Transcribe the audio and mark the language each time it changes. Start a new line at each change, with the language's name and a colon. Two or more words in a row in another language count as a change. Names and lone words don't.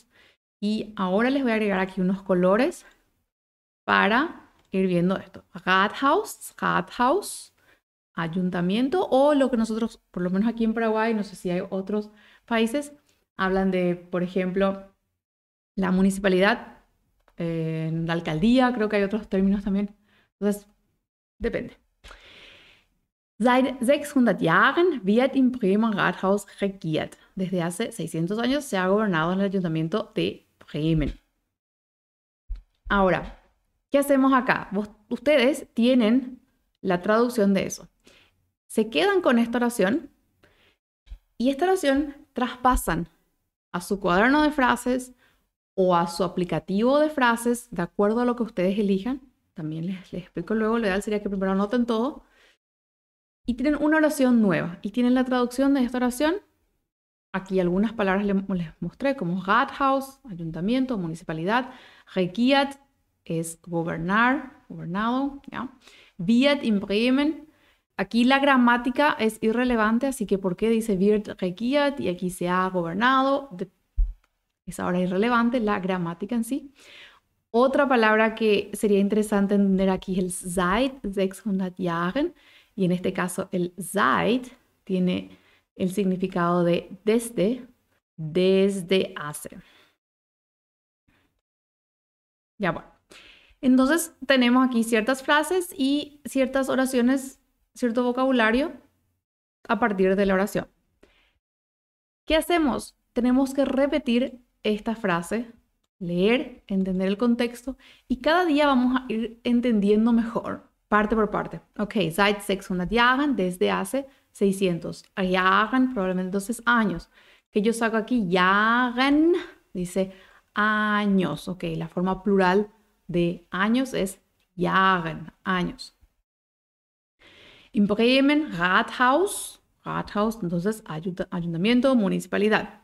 Spanish: Y ahora les voy a agregar aquí unos colores para ir viendo esto. Rathaus, ayuntamiento, o lo que nosotros, por lo menos aquí en Paraguay, no sé si hay otros países, hablan de, por ejemplo, la municipalidad, la alcaldía, creo que hay otros términos también. Entonces, depende.
German: Seit 600 Jahren wird im Bremer Rathaus regiert.
Spanish: Desde hace 600 años se ha gobernado en el ayuntamiento de Bremen. Ahora, ¿qué hacemos acá? Ustedes tienen la traducción de eso. Se quedan con esta oración y esta oración traspasan a su cuaderno de frases o a su aplicativo de frases, de acuerdo a lo que ustedes elijan. También les explico luego, lo ideal sería que primero anoten todo. Y tienen una oración nueva y tienen la traducción de esta oración. Aquí algunas palabras les mostré como Rathaus, ayuntamiento, municipalidad. Regiert es gobernar, gobernado. ¿Ya?
German: Wird in Bremen.
Spanish: Aquí la gramática es irrelevante, así que ¿por qué dice
German: wird regiert
Spanish: y aquí se ha gobernado? Es ahora irrelevante la gramática en sí. Otra palabra que sería interesante entender aquí es el
German: seit 600 Jahren.
Spanish: Y en este caso el seit tiene el significado de desde hace. Ya bueno. Entonces tenemos aquí ciertas frases y ciertas oraciones, cierto vocabulario a partir de la oración. ¿Qué hacemos? Tenemos que repetir esta frase, leer, entender el contexto y cada día vamos a ir entendiendo mejor, parte por parte.
German: Ok, seit 600 Jahren,
Spanish: desde hace 600. Jahren, probablemente entonces años. Que yo saco aquí, Jahren, dice años. Ok, la forma plural de años es Jahren, años.
German: In Bremen, Rathaus,
Spanish: entonces ayuntamiento, municipalidad.